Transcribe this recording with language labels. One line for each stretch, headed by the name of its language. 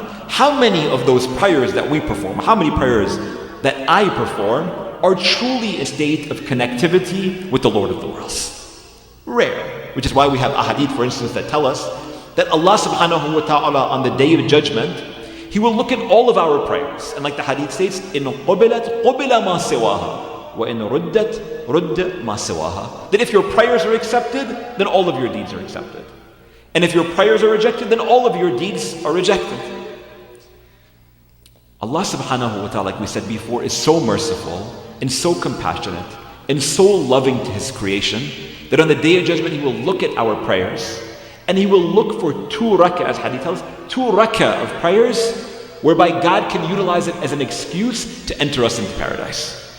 English: How many of those prayers that we perform, how many prayers that I perform are truly a state of connectivity with the Lord of the worlds? Rare. Which is why we have ahadith, for instance, that tell us that Allah subhanahu wa ta'ala on the day of judgment, He will look at all of our prayers. And like the hadith states,
Arabic: إِنْ قُبِلَتْ قُبِلَ مَا سِوَاهَا وَإِنْ رُدَّتْ رُدَّ مَا سِوَاهَا.
English: That if your prayers are accepted, then all of your deeds are accepted. And if your prayers are rejected, then all of your deeds are rejected. Allah subhanahu wa ta'ala, like we said before, is so merciful and so compassionate and so loving to His creation that on the day of judgment He will look at our prayers and He will look for 2 rak'ah, as hadith tells, 2 rak'ah of prayers whereby God can utilize it as an excuse to enter us into paradise.